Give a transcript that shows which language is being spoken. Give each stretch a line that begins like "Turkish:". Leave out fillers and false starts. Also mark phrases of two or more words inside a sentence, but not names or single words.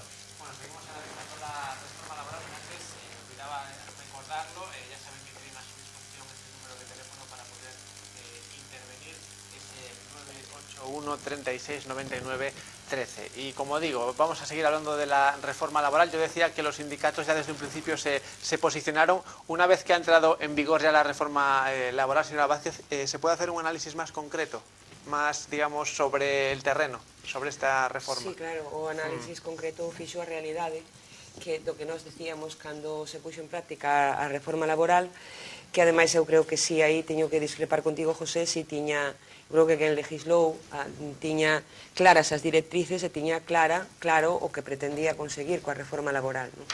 Spanish: Bueno, seguimos analizando la reforma laboral, pero antes olvidaba recordarlo, ya saben que tienen a su disposición este número de teléfono para poder intervenir, es el 981 36 99 13. Y como digo, vamos a seguir hablando de la reforma laboral. Yo decía que los sindicatos ya desde un principio se posicionaron. Una vez que ha entrado en vigor ya la reforma laboral, señora Vázquez, ¿se puede hacer un análisis más concreto, más, digamos, sobre el terreno, sobre esta reforma?
Galician: Sí, claro, o análisis concreto fixo a realidade que do que nós decíamos cando se puxo en práctica a reforma laboral, que ademais eu creo que si aí teño que discrepar contigo, José, si tiña, creo que quen legislou tiña claras as directrices e tiña claro o que pretendía conseguir coa reforma laboral, non?